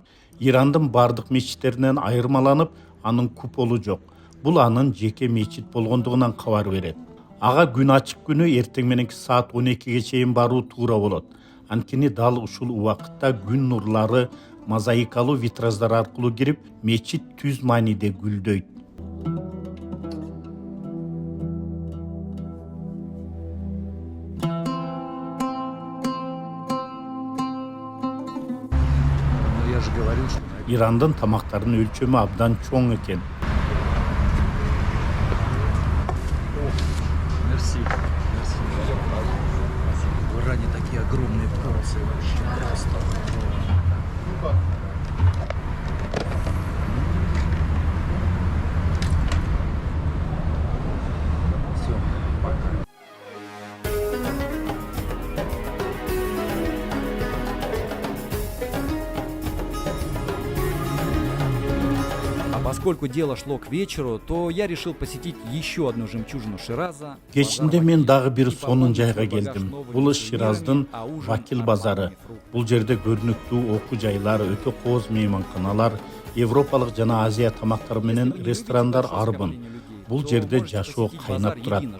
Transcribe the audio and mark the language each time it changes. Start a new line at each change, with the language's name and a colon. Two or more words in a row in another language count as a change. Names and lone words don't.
Kyrgyz: Ирандын бардык мечиттеринен айырмаланып, анын куполу жок. Бул анын жеке мечит болгондугунан кабар берет. Ага күн ачык күнү эртең мененки саат 12ге чейин баруу туура болот. Анткени дал ушул убакытта күн нурлары мозаикалуу витраждар аркылуу кирип, мечит түз мааниде гүлдөйт.
Russian: Я же говорил, что
Kyrgyz: Ирандын тамактарынын өлчөмү абдан чоң экен.
Russian: Мерси. В Иране такие огромные порции вообще просто. Все, пока. Поскольку дело шло к вечеру, то я решил посетить еще одну жемчужину Шираза.
Kyrgyz: Кечинде мен дагы бир сонун жайга келдим. Бул Шираздын Вакил базары. Бул жерде көрүнүктүү окуу жайлар, өтө кооз мейманканалар, европалык жана Азия тамактары менен ресторандар арбын. Бул жерде жашоо кайнап турат.